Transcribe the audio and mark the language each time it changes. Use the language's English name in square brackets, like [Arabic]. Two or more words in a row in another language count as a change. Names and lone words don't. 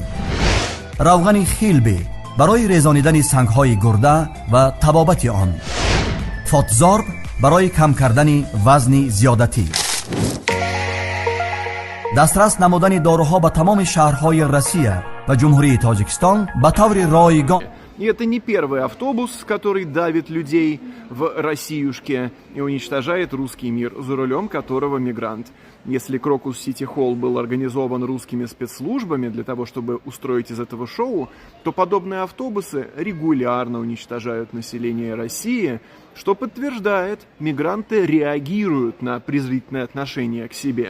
[Tajik] روغن خیلبی برای ریزانیدن سنگ های گرده و تبابت آن. فاتزارب برای کم کردن وزن زیادتی. دسترس نمودن داروها به تمام شهرهای روسیه و جمهوری تاجیکستان به طور رایگان. [Russian] И это не первый автобус, который давит людей в Россиюшке и уничтожает русский мир, за рулем которого мигрант. Если Крокус Сити Холл был организован русскими спецслужбами для того, чтобы устроить из этого шоу, то подобные автобусы регулярно уничтожают население России, что подтверждает, мигранты реагируют на презрительное отношение к себе.